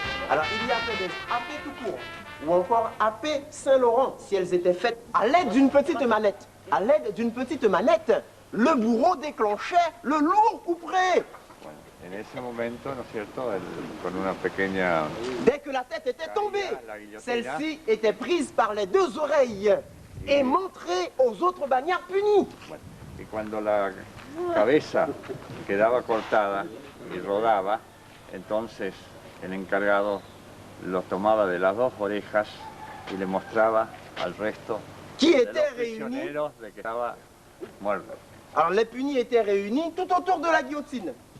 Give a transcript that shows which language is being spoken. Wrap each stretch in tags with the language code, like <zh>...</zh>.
<fr>Alors il y avait des AP tout court, ou encore AP Saint-Laurent, si elles étaient faites à l'aide d'une petite manette. À l'aide d'une petite manette, le bourreau déclenchait le lourd couperet.</fr> <es>En ese momento, ¿no es cierto?, con una pequeña...</es> <fr>Dès que la tête était tombée, celle-ci était prise par les deux oreilles et montrée aux autres bagnards punis.</fr> <es>Y cuando la cabeza quedaba cortada y rodaba, entonces el encargado lo tomaba de las dos orejas y le mostraba al resto de los prisioneros de que estaba muerto.</es> <fr>Alors les punis étaient réunis tout autour de la guillotine.</fr>